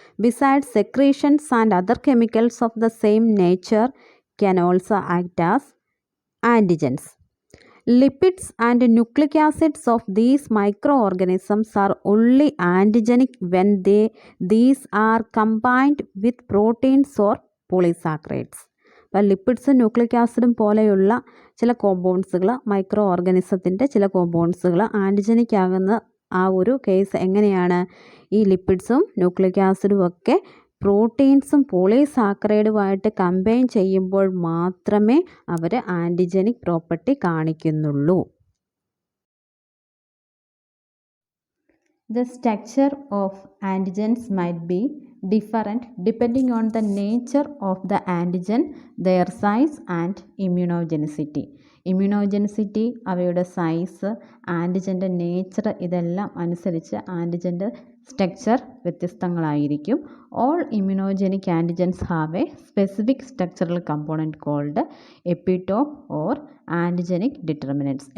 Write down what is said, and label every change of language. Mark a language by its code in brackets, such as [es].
[en] Besides, secretions and other chemicals of the same nature can also act as antigens. Lipids and nucleic acids of these microorganisms are only antigenic when these are combined with proteins or polysaccharides. [ml] അപ്പോൾ ലിപ്പിഡ്സും nucleic ആസിഡും പോലെയുള്ള ചില കോമ്പൗണ്ട്സുകൾ, micro ഓർഗാനിസത്തിൻ്റെ ചില കോമ്പൗണ്ട്സുകൾ antigenic ആകുന്ന ആ ഒരു case എങ്ങനെയാണ്? ഈ ലിപ്പിഡ്സും ന്യൂക്ലിക് ആസിഡും ഒക്കെ പ്രോട്ടീൻസും പോളിസാക്കറൈഡുമായിട്ട് കമ്പൈൻ ചെയ്യുമ്പോൾ മാത്രമേ അവർ antigenic property കാണിക്കുന്നുള്ളൂ. [en] The structure of antigens might be different depending on the nature of the antigen, their size and immunogenicity. [ml] ഇമ്മ്യൂണോജനിസിറ്റി, അവയുടെ സൈസ്, ആൻറ്റിജൻ്റെ നേച്ചർ, ഇതെല്ലാം അനുസരിച്ച് ആൻറ്റിജൻ്റെ structure വ്യത്യസ്തങ്ങളായിരിക്കും. [en] All immunogenic antigens have a specific structural component called epitope or antigenic determinants.